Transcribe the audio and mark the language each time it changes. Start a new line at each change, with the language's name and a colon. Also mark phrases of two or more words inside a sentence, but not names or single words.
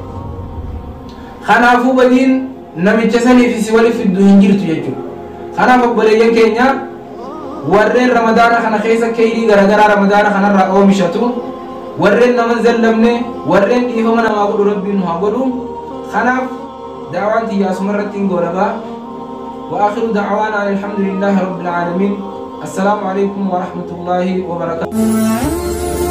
Oromo: Kanaafuu badiin namicha saniif si waliif fiddu hin jirtu jechuudha. Kanaaf obboleeyyan keenya warreen ramadaana kana keessa keeyrii garagaraa ramadaana kanarraa oomishatu warreen nama zallamne warreen dhiifama namaa godhu rabbiin nu haa godhu. Kanaaf daawaan tiyyaasuma irratti hin goolabaa.
Arabic: وآخر دعوانا الحمد لله رب العالمين. السلام عليكم ورحمة الله وبركاته.